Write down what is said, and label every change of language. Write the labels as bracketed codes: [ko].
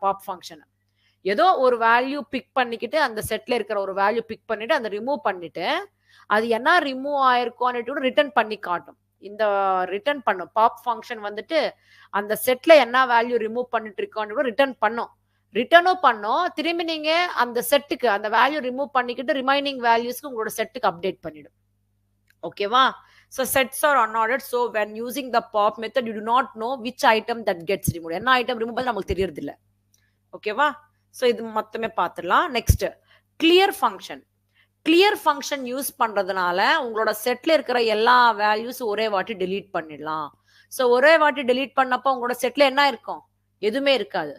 [ta] Pop function ஏதோ ஒரு value big பண்ணிக்கிட்டு அந்த செட்ல இருக்கிற ஒரு வேல்யூ பிக் பண்ணிட்டு அந்த ரிமூவ் பண்ணிட்டு அது என்ன ரிமூவ் ஆயிருக்கோன்னு ரிட்டர்ன் பண்ணி காட்டும். இந்த ரிட்டர்ன் பண்ணும் பாப் ஃபங்க்ஷன் வந்துட்டு அந்த செட்ல என்ன வேல்யூ ரிமூவ் பண்ணிட்டு இருக்கோன்னு ரிட்டர்ன் பண்ணும். ரிட்டர்னும் பண்ணும். திரும்பி நீங்க அந்த செட்டுக்கு அந்த வேல்யூ ரிமூவ் பண்ணிக்கிட்டு ரிமைனிங் வேல்யூஸ்க்கு உங்களோட செட்டுக்கு அப்டேட் பண்ணிடும். [en] ஓகேவா? So sets are unordered. So when using the pop method, you do not know which item that gets removed. [ta] என்ன ஐட்டம் ரிமூவ் பண்ண நமக்கு தெரியறது இல்ல. ஓகேவா? ஸோ இது மொத்தமே பார்த்துடலாம். Next clear function. Clear function use பண்றதுனால உங்களோட செட்ல இருக்கிற எல்லா வேல்யூஸ் ஒரே வாட்டி டெலீட் பண்ணிடலாம். ஸோ ஒரே வாட்டி டெலீட் பண்ணப்போ உங்களோட செட்ல என்ன இருக்கும்? எதுவுமே இருக்காது.